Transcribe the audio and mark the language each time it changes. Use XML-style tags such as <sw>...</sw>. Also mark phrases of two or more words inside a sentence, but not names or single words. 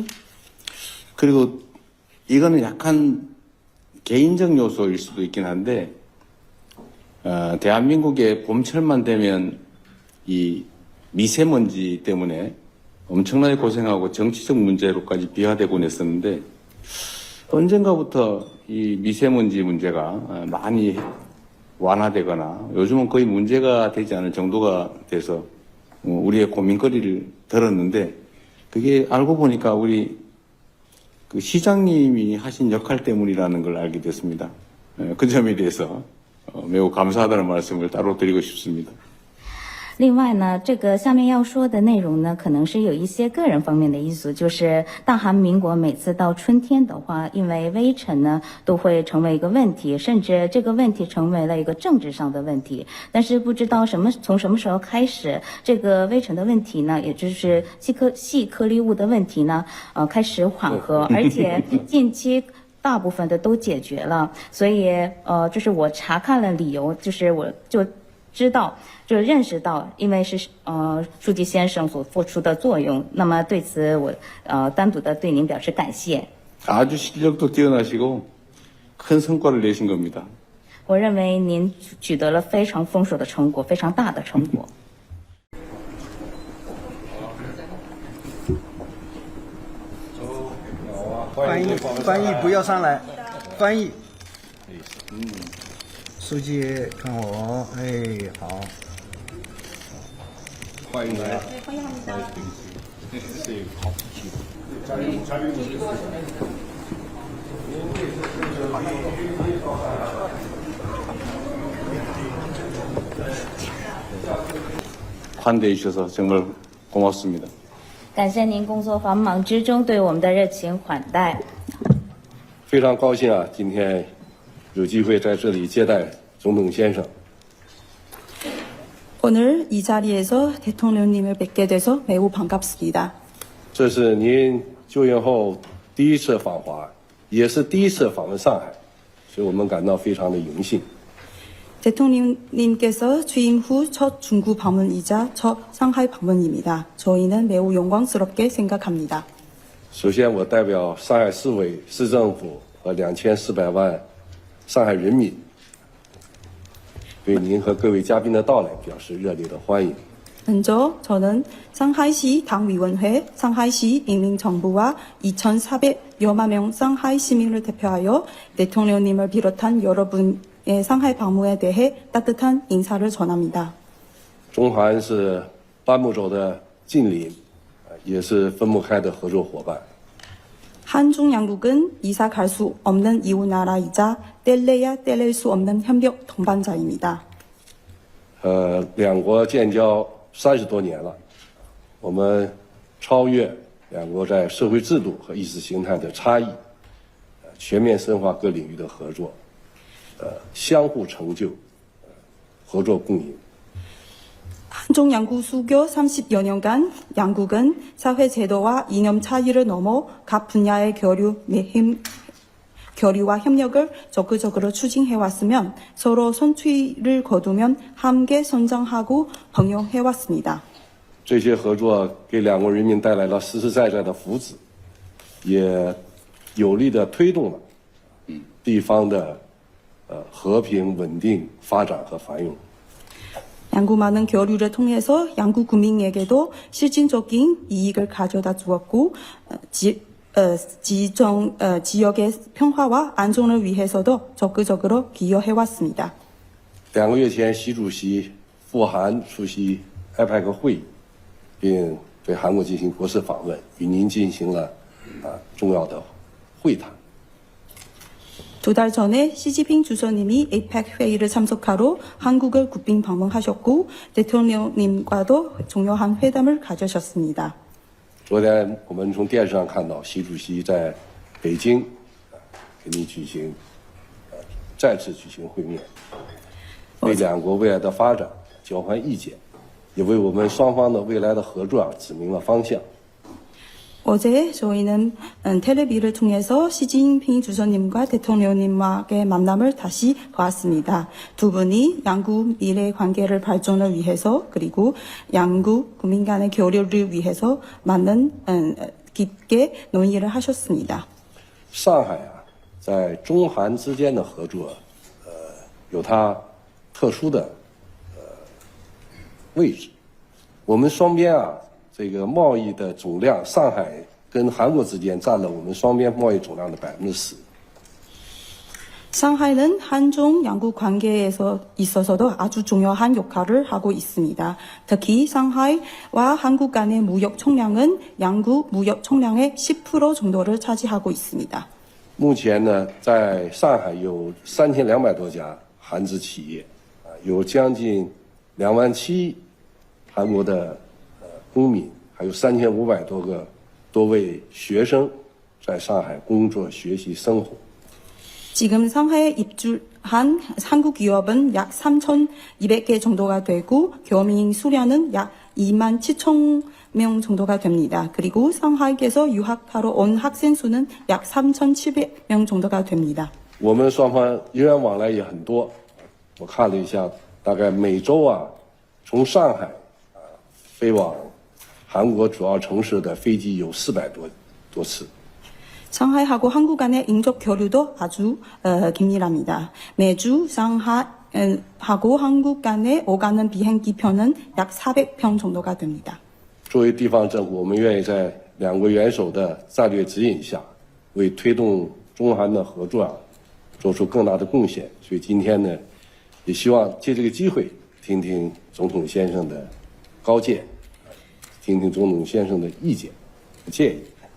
<ko>그리고 이거는 약간 개인적 요소일 수도 있긴 한데 대한민국의 봄철만 되면 이 미세먼지 때문에 엄청나게 고생하고 정치적 문제로까지 비화되곤 했었는데 언젠가부터 이 미세먼지 문제가 많이 완화되거나 요즘은 거의 문제가 되지 않을 정도가 돼서 우리의 고민거리를 들었는데 그게 알고 보니까 우리 그 시장님이 하신 역할 때문이라는 걸 알게 됐습니다. 그 점에 대해서 매우 감사하다는 말씀을 따로 드리고 싶습니다.</ko> <zh>另外呢，这个下面要说的内容呢，可能是有一些个人方面的因素，就是大韩民国每次到春天的话，因为微尘呢都会成为一个问题，甚至这个问题成为了一个政治上的问题。但是不知道从什么时候开始，这个微尘的问题呢，也就是细颗粒物的问题呢，开始缓和，而且近期大部分的都解决了。所以就是我查看了理由，就是我就知道。就认识到，因为是书记先生所付出的作用，那么对此我单独的对您表示感谢。</zh> <ko>아주 실력도 뛰어나시고 큰 성과를 내신 겁니다.</ko> <zh>我认为您取得了非常丰硕的成果，非常大的成果。翻译不要上来，翻译。书记看我，哎，好。欢迎来。</zh> <ko>환대해 주셔서 정말 고맙습니다.</ko> <zh>感谢您工作繁忙之中对我们的热情款待。非常高兴啊，今天有机会在这里接待总统先生。</zh> <ko>오늘 이 자리에서 대통령님을 뵙게 돼서 매우 반갑습니다.</ko> <zh>这是您就任后第一次访华，也是第一次访问上海，所以我们感到非常的荣幸。</zh> <ko>대통령님께서 취임 후 첫 중국 방문이자 첫 상하이 방문입니다. 저희는 매우 영광스럽게 생각합니다.</ko> <zh>首先，我代表上海市委、市政府和2400万上海人民。对您和各位嘉宾的到来表示热烈的欢迎。</zh> <ko>먼저 저는 상하이시 당위원회, 상하이시 인민정부와 2,400여만 명 상하이 시민을 대표하여 대통령님을 비롯한 여러분의 상하이 방문에 대해 따뜻한 인사를 전합니다.</ko> <zh>中韩是半木洲的近邻，也是分不开的合作伙伴。</zh> <ko>한중 양국은 이사 갈 수 없는 이웃 나라이자 뗄래야 뗄릴 수 없는 협력 동반자입니다.</ko> <zh>两国建交30多年了，我们超越两国在社会制度和意识形态的差异，全面深化各领域的合作，相互成就，合作共赢。</zh> <ko>한중 양국 수교 30여 년간 양국은 사회 제도와 이념 차이를 넘어 각 분야의 교류와 협력을 적극적으로 추진해왔으면 서로 선취를 거두면 함께 성장하고 번영해왔습니다.</ko> <zh>这些合作给两国人民带来了实实在在的福祉，也有力地推动了地方的和平、稳定、发展和繁荣。</zh> <ko>양국 많은 교류를 통해서 양국 국민에게도 실질적인 이익을 가져다 주었고 지역의 평화와 안정을 위해서도 적극적으로 기여해왔습니다.</ko> <zh>2 个月前，习主席赴韩出席 IPEC 会议，并对韩国进行国事访问，与您进行了重要的会谈。</zh> <ko>두 달 전에 시진핑 주석님이 APEC 회의를 참석하러 한국을 국빈 방문하셨고 대통령님과도 중요한 회담을 가지셨습니다.</ko> <zh>昨天我们从电视上看到，习主席在北京跟您再次举行会面，为两国未来的发展交换意见，也为我们双方的未来的合作指明了方向。</zh> <ko>어제 저희는 텔레비를 통해서 시진핑 주석님과 대통령님과의 만남을 다시 보았습니다. 두 분이 양국 미래 관계를 발전을 위해서 그리고 양국 국민 간의 교류를 위해서 깊게 논의를 하셨습니다.</ko> <zh>上海在中韩之间的合作，有它特殊的位置。我们双边这个贸易的总量，上海跟韩国之间占了我们双边贸易总量的10%。</zh> <ko>상하이는 한중 양국 관계에서 있어서도 아주 중요한 역할을 하고 있습니다. 특히 상하이와 한국 간의 무역 총량은 양국 무역 총량의 10% 정도를 차지하고 있습니다.</ko> <zh>目前呢，在上海有3200多家韩资企业，有将近27000韩国的公民，还有3500多位学生在上海工作、学习、生活。</zh> <ko>지금 상하이에 입주한 한국 기업은 약 3,200개 정도가 되고 교민 수량은 약 27,000명 정도가 됩니다. 그리고 상하이에서 유학하러 온 학생 수는 약 3,700명 정도가 됩니다.</ko> <zh>我们双方人员往来也很多，我看了一下，大概每周从上海飞往韩国主要城市的飞机有400多次。</zh> <ko>상하이하고 한국 간의 인적 교류도 아주 긴밀합니다. 매주 상하이하고 한국 간에 오가는 비행기 편은 약 400편 정도가 됩니다.</ko> <zh>作为地方政府，我们愿意在两国元首的战略指引下，为推动中韩的合作做出更大的贡献。所以今天呢，也希望借这个机会，听听总统先生的高见，听听总统先生的意见和建议。</zh>